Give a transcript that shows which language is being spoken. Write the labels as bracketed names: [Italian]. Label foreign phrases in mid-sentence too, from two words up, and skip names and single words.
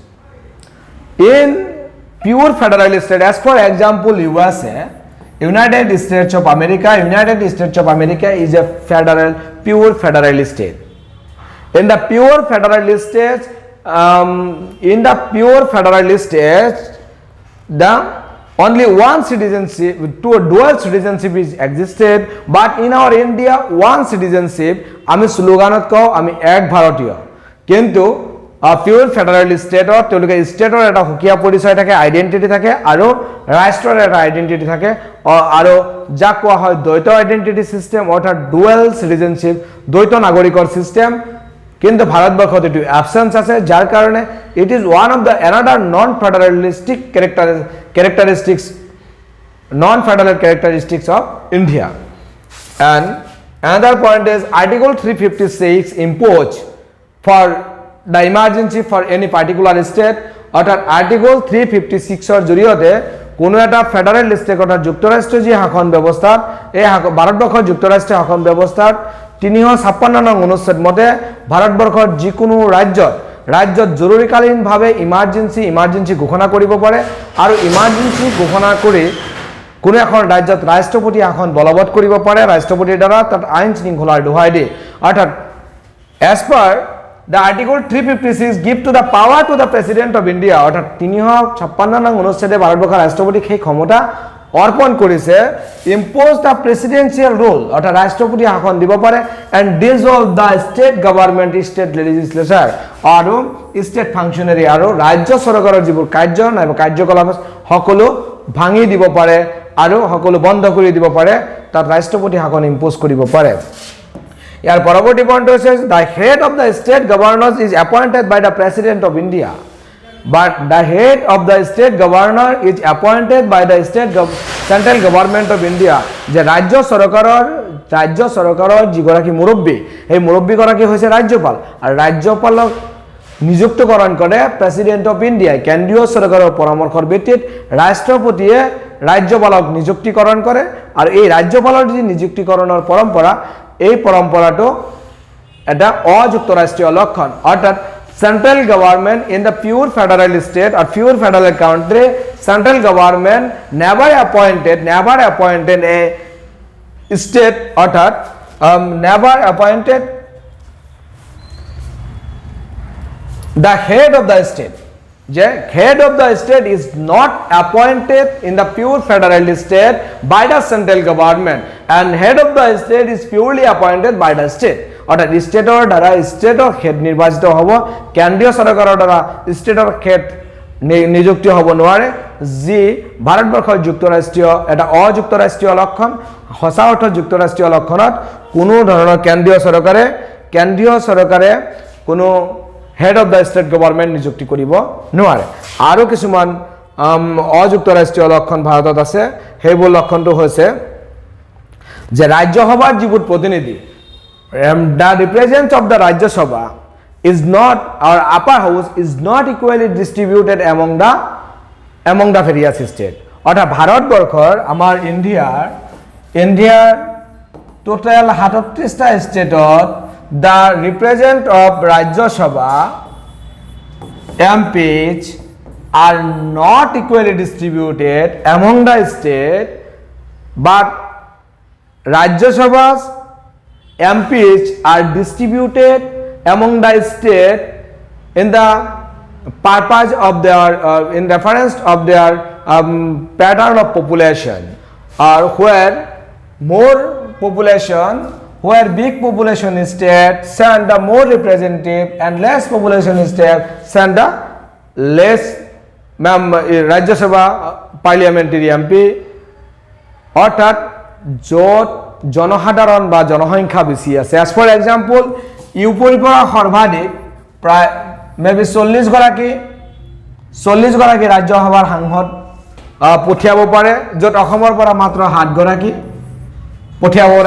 [English] In pure federal state, as for example USA, United States of America is a pure federal state. In the pure federal state, the only one citizenship, dual citizenship is existed. But in our India, one citizenship, [Assamese] আমি স্লোগানত কওঁ আমি এক ভাৰতীয়, কিন্তু [English] pure federal state [Assamese] তেওঁলোকে ষ্টেটৰ এটা সুকীয়া পৰিচয় থাকে, আইডেণ্টিটি থাকে, আৰু ৰাষ্ট্ৰৰ এটা আইডেণ্টিটি থাকে, আৰু যাক কোৱা হয় দ্বৈত [English] identity system, [Assamese] অৰ্থাৎ [English] dual citizenship, [Assamese] দ্বৈত নাগৰিকৰ চিষ্টেম। কিন্তু ভাৰতবৰ্ষত এইটো এবসেন্স আছে, যাৰ কাৰণে [English] it is one of the another non federalistic characteristics of India. And another point is Article 356 impose for the emergency for any particular state. [Assamese] অর্থাৎ Article 356 জৰিয়তে কোনো এটা ফেডাৰেল ষ্টেট অৰ্থাৎ যুক্তৰাষ্ট্ৰীয় যি শাসন ব্যৱস্থাত, এই ভাৰতবৰ্ষৰ যুক্তৰাষ্ট্ৰীয় শাসন ব্যৱস্থাত 356 নং অনুচ্ছেদ মতে ভাৰতবৰ্ষৰ যিকোনো ৰাজ্যত জৰুৰীকালীনভাৱে ইমাৰ্জেন্সি ঘোষণা কৰিব পাৰে, আৰু ইমাৰ্জেন্সি ঘোষণা কৰি কোনো এখন ৰাজ্যত ৰাষ্ট্ৰপতি শাসন বলবৎ কৰিব পাৰে, ৰাষ্ট্ৰপতিৰ দ্বাৰা তাত আইন শৃংখলাৰ দোহাই দিয়ে। [English] অৰ্থাৎ as per the Article 356 give to the power to the President of India, [Assamese] অৰ্থাৎ 356 নং অনুচ্ছেদে ভাৰতবৰ্ষৰ ৰাষ্ট্ৰপতিক সেই ক্ষমতা অৰ্পণ কৰিছে, [English] impose the presidential rule, [Assamese] অৰ্থাৎ ৰাষ্ট্ৰপতি শাসন দিব পাৰে, [English] and dissolve the state government, state legislature, আৰু state functionary, [Assamese] আৰু ৰাজ্য চৰকাৰৰ যিবোৰ কাৰ্য নাইবা কাৰ্যকলাপ সকলো ভাঙি দিব পাৰে আৰু সকলো বন্ধ কৰি দিব পাৰে, তাত ৰাষ্ট্ৰপতি শাসন ইম্পোজ কৰিব পাৰে। ইয়াৰ পৰৱৰ্তী পইণ্ট হৈছে [English] the head of the state governors is appointed by the President of India, but the head of the state governor is appointed by the central government of India. [Assamese] যে ৰাজ্য চৰকাৰৰ যিগৰাকী মুৰব্বী, সেই মুৰব্বীগৰাকী হৈছে ৰাজ্যপাল, আৰু ৰাজ্যপালক নিযুক্তকৰণ কৰে [English] President of India. [Assamese] কেন্দ্ৰীয় চৰকাৰৰ পৰামৰ্শৰ ভিত্তিত ৰাষ্ট্ৰপতিয়ে ৰাজ্যপালক নিযুক্তিকৰণ কৰে, আৰু এই ৰাজ্যপালৰ যি নিযুক্তিকৰণৰ পৰম্পৰা, এই পৰম্পৰাটো এটা অযুক্তৰাষ্ট্ৰীয় লক্ষণ। [English] অৰ্থাৎ central government in the pure federal state or pure federal country, central government never appointed a state, অর্থাৎ never appointed the head of the state. The head of the state is not appointed in the pure federal state by the central government, and head of the state is purely appointed by the state. [Assamese] অর্থাৎ স্টেটৰ দ্বাৰা [English] state head [Assamese] নিৰ্বাচিত হ'ব, কেন্দ্ৰীয় চৰকাৰৰ দ্বাৰা [English] state head [Assamese] নিযুক্তি হ'ব নোৱাৰে, যি ভাৰতবৰ্ষৰ যুক্তৰাষ্ট্ৰীয় এটা অযুক্তৰাষ্ট্ৰীয় লক্ষণ। সঁচা অৰ্থত যুক্তৰাষ্ট্ৰীয় লক্ষণত কোনো ধৰণৰ কেন্দ্ৰীয় চৰকাৰে কোনো [English] head of the state government [Assamese] নিযুক্তি কৰিব নোৱাৰে। আৰু কিছুমান অযুক্তৰাষ্ট্ৰীয় লক্ষণ ভাৰতত আছে, সেইবোৰ লক্ষণটো হৈছে যে ৰাজ্যসভাৰ যিবোৰ প্ৰতিনিধি, [English] the representatives of the Rajya Sabha is not, our upper house is not equally distributed among the various states. [Assamese] অর্থাৎ ভারতবর্ষৰ আমাৰ ইন্ডিয়াৰ টোটাল 37টা ষ্টেটত [English] the representative of Rajya Sabha MPs are not equally distributed among the state, but Rajya Sabha's MPs are distributed among the state in the purpose of their in reference of their pattern of population, or where more population, where big population state send the more representative and less population state send the less Rajya Sabha parliamentary MP, [Assamese] অর্থাৎ য'ত জনসাধারণ বা জনসংখ্যা বেছি আছে। [English] as for example [Assamese] ইউপিৰ পৰা সৰ্বাধিক প্ৰায় মেবি 40 গৰাকী ৰাজ্যসভাৰ সাংসদ পঠিয়াব পাৰে, য'ত অসমৰ পৰা মাত্ৰ 7 গৰাকী পঠিয়াব পাৰে।